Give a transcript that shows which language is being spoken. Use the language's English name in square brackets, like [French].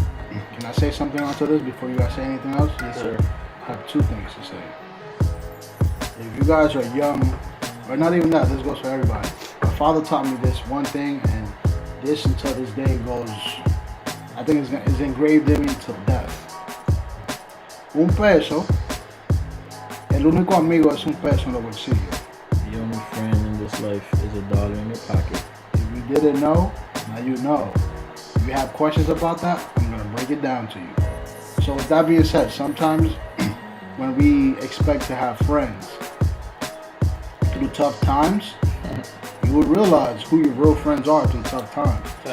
[English] Can I say something onto this before you guys say anything else? Yes, sir. I have 2 things to say. If you guys are young, or not even that, this goes for everybody. My father taught me this one thing, and this until this day goes, I think it's engraved in me till death. [Spanish] Un peso, el único amigo es un peso en los bolsillos. [English] The only friend in this life is $1 in your pocket. If you didn't know, now you know. If you have questions about that, I'm going to break it down to you. So with that being said, sometimes when we expect to have friends through tough times, you would realize who your real friends are through tough times.